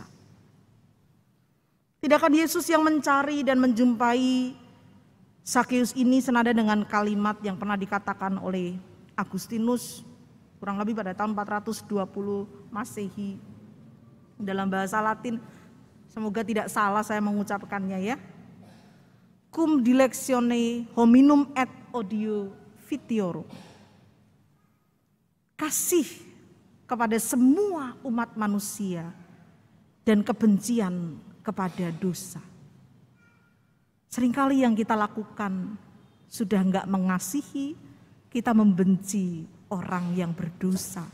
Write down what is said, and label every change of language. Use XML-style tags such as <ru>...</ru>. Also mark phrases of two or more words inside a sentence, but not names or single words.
<id>Tidakkah Yesus yang mencari dan menjumpai Zakeus ini senada dengan kalimat yang pernah dikatakan oleh Agustinus kurang lebih pada tahun 420 Masehi dalam bahasa Latin. Semoga tidak salah saya mengucapkannya ya.</id> <la>Cum dilectione hominum et odio vitiorum.</la> <id>Kasih kepada semua umat manusia dan kebencian kepada dosa. Seringkali yang kita lakukan sudah enggak mengasihi, kita membenci orang yang berdosa.</id>